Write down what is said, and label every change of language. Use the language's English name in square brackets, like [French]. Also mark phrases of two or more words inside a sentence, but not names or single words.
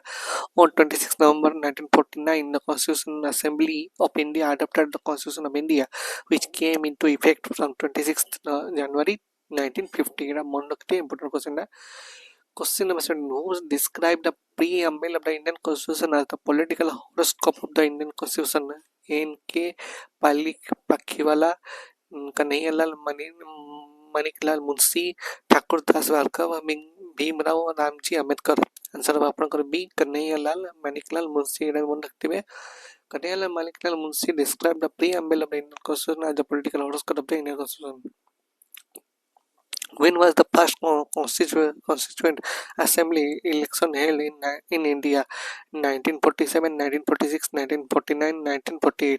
[English] On 26 November 1949, the Constitutional Assembly of India adopted the Constitution of India, which came into effect from 26th January 1950. [Bangla] এটা মনে রাখতে [English] important question. Question number 7. Who described the preamble of the Indian Constitution as the political horoscope of the Indian Constitution? N.K. Pakhiwala, Kanhaiyalal Maniklal Munshi, Thakur Das Bhargava, Bhimrao Ramji Ambedkar. Answer ଆପଣଙ୍କର B, Kanhaiyalal Maniklal Munshi. [Odia] ଏଇଟା ମନେ ରଖିଥିବେ. [English] Kanhaiyalal Maniklal Munshi described the preamble of the Indian Constitution as the political horoscope of the Indian Constitution. When was the first constituent assembly election held in India? 1947, 1946, 1949, 1948.